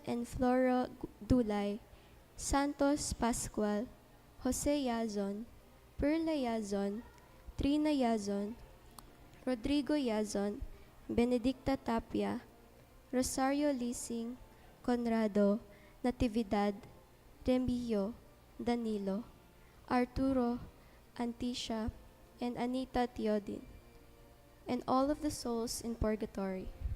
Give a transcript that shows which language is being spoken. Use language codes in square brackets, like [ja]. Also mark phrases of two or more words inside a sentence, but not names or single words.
[en] and Flora Dulay, Santos Pascual, Jose Yazon, Perla Yazon, Trina Yazon, Rodrigo Yazon, Benedicta Tapia, Rosario Lising, Conrado, Natividad, Remillo, Danilo, Arturo, Antisha, and Anita Teodin, and all of the souls in purgatory.